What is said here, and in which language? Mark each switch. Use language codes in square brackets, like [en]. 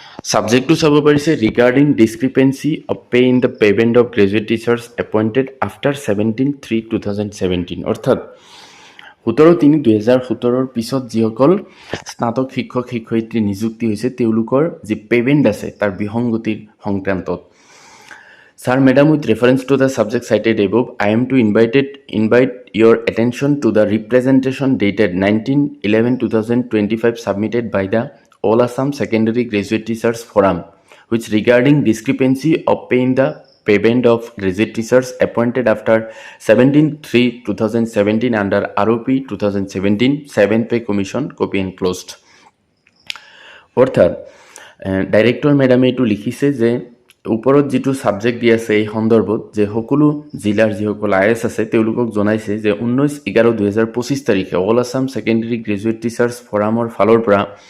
[as] ছাবজেক্টটো চাব পাৰিছে [en] regarding discrepancy of pay in the payment of graduate teachers appointed after 17/3/2017, [as] অৰ্থাৎ 17/3/2017 পিছত যিসকল স্নাতক শিক্ষক শিক্ষয়িত্ৰী নিযুক্তি হৈছে তেওঁলোকৰ যি পেমেণ্ট আছে তাৰ বিসংগতিৰ সংক্ৰান্তত। [en] Sir, Madam, with reference to the subject cited above, I am to invite your attention to the representation dated 19/11/2025 submitted by the All Assam Secondary Graduate Teachers Forum, which regarding discrepancy of pay in the payment of graduate teachers appointed after 17/3/2017 under ROP 2017 7 Pay Commission, copy enclosed. [as] অৰ্থাৎ director মেডামে এইটো লিখিছে যে ওপৰত যিটো subject দি আছে এই সন্দৰ্ভত যে সকলো জিলাৰ যিসকল IS আছে তেওঁলোকক জনাইছে যে 19/11/2025 তাৰিখে all Assam secondary graduate teachers ফৰামৰ ফালৰ পৰা